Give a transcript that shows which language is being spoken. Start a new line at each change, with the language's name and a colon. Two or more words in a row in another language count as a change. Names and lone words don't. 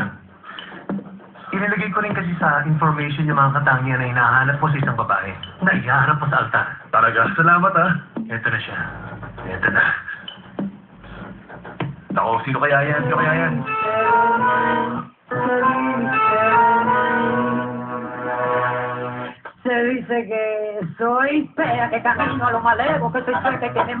Filipino: Inilagay ko rin kasi sa information yung mga katangian na hinahanap mo sa isang babae na ihaharap mo sa altar. Talaga? Salamat, ha? Ito na siya. Ito na. Ako, sino kaya yan? Sino kaya yan?
Spanish: Se dice que soy fea, que camino a lo malego, que soy fea, que tenemos